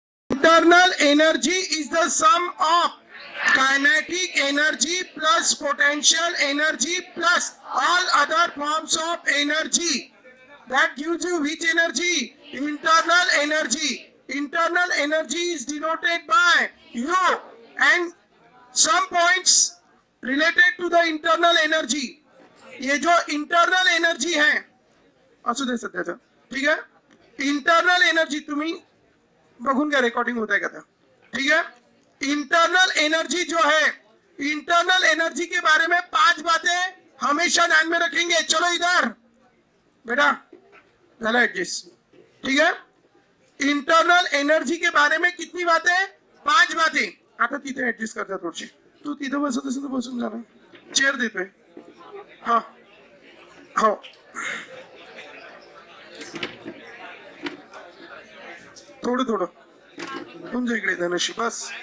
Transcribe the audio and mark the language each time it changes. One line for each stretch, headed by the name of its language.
English: internal energy is the sum of kinetic energy plus potential energy plus all other forms of energy. That gives you which energy? Internal energy. Internal energy is denoted by U, and some points related to the internal energy.
Hindi: ये जो
Marathi: internal energy है, असू दे सध्याचं, ठीक आहे. Internal energy तुम्ही बघून घ्या, रेकॉर्डिंग होत आहे का
Hindi: था, ठीक है. इंटरनल एनर्जी जो है, इंटरनल एनर्जी के बारे में 5 बातें हमेशा ध्यान में रखेंगे. चलो इधर बेटा,
Marathi: झाला
Hindi: एडजस्ट, ठीक है. इंटरनल एनर्जी के बारे में कितनी बातें? 5 बातें.
Marathi: आता तिथे ऍडजस्ट करता थोडीशी. तू तिथं बसत असेल तर बसून जा ना, चेअर देतोय. हा हो, थोडं थोडं तुमच्या इकडे धनशी बस.